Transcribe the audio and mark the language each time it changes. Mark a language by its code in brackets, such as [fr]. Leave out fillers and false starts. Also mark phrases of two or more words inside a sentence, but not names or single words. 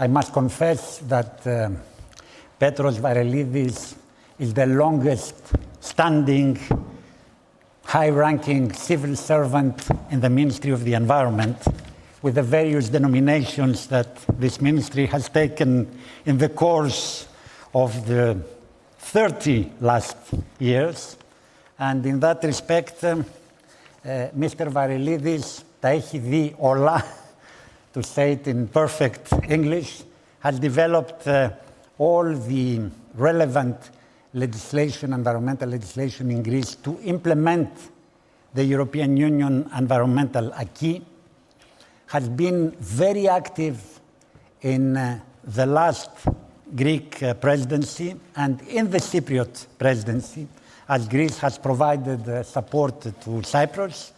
[en] I must confess that Petros Varoufakis is the longest standing, high-ranking civil servant in the Ministry of the Environment, with the various denominations that this ministry has taken in the course of the 30 last years. And in that respect, Mr. [el] Varoufakis τα έχει δει όλα, [en] to say it in perfect English, has developed all the relevant legislation, environmental legislation in Greece to implement the European Union environmental acquis, has been very active in the last Greek presidency and in the Cypriot presidency, as Greece has provided support to Cyprus.